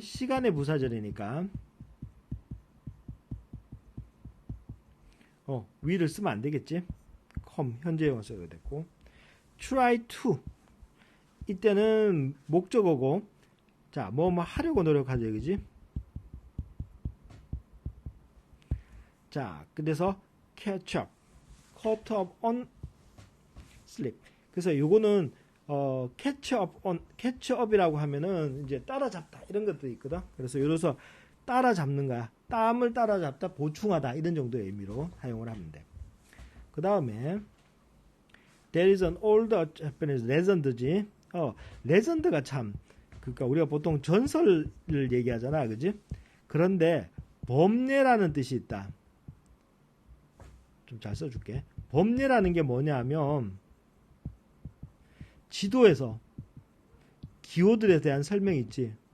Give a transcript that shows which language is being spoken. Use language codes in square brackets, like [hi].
[ko] 시간의 부사절이니까 we를 쓰면 안 되겠지. come 현재형을 써야 됐고, try to 이때는 목적어고, 자 뭐뭐 하려고 노력하죠, 그지? 자, 그래서 catch up, [en] caught up on sleep. [ko] 그래서 요거는 catch up이라고 하면은 이제 따라잡다 이런 것도 있거든. 그래서 여기서 따라잡는 거야. 땀을 따라잡다, 보충하다 이런 정도의 의미로 사용을 하면 돼. 그 다음에 [en] there is an old Japanese legend [ko] 지. 레전드가 참, 그러니까 우리가 보통 전설을 얘기하잖아, 그지? 그런데 범례라는 뜻이 있다. 좀 잘 써줄게. 범례라는 게 뭐냐면 지도에서 기호들에 대한 설명이 있지.